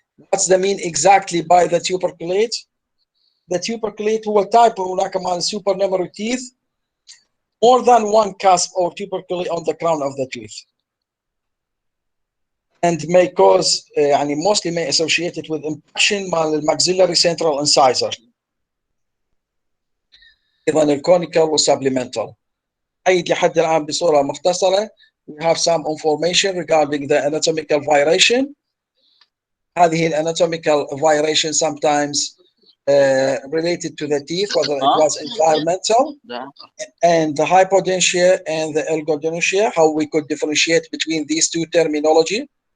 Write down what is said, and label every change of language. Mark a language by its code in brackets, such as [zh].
[en] What's the mean exactly by the tuberculate? The tuberculate هو type هناك مال supernumerary teeth, more than one cusp or tubercle on the crown of the tooth, and may cause يعني mostly may associate it with impaction مال الماxillary central incisor. [ar] ايضا الكونيكال والسبلمنتال. أيد لحد الآن بصورة مختصرة [en] we have some information regarding the anatomical violation. هذه anatomical violation sometimes related to the teeth, whether it was environmental, and the hypodontia and the algodontia, how we could differentiate between these two terminology.